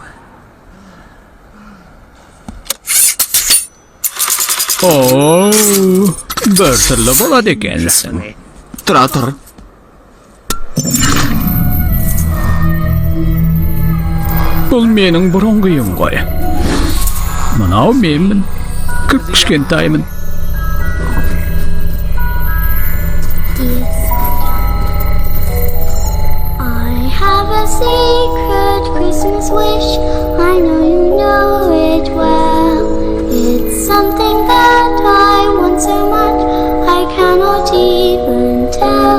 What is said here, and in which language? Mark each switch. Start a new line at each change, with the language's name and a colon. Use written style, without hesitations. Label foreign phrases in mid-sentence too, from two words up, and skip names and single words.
Kazakh: О, бір түрлі болады екенсің. Тұра тұр. Бұл менің бұрынғыйым ғой. Мынау менмін. Кішкентаймын.
English: I have a secret Christmas wish. I know you know it well. It's something that I want so much I cannot even tell.